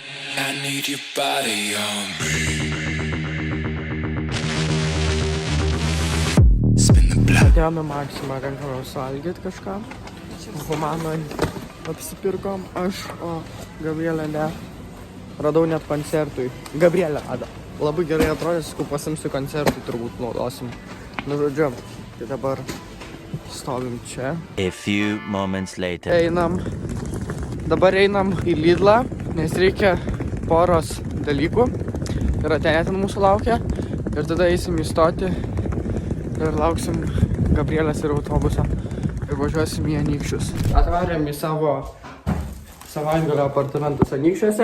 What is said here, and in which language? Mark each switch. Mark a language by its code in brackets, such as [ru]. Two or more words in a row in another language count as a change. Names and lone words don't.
[lt] Atėjome Maksimą, renkamės valgyti kažką. Humanoj apsipirkom aš, o Gabrielė ne. Radau net koncertui. Gabrielė rado. Labai gerai atrodė, sakau, pasimsiu koncertui, turbūt naudosim. Nu, žodžiu, tai dabar stovim čia. [en] A few moments later. [lt] Dabar einam į Lidlą, nes reikia poros dalykų. Ir ten mūsų laukia. Ir tada eisim į stotį ir lauksim Gabrielės ir autobusą. Ir važiuosim į Anykščius. Atvarėm į savo savaitgalio apartamentus Anykščiuose.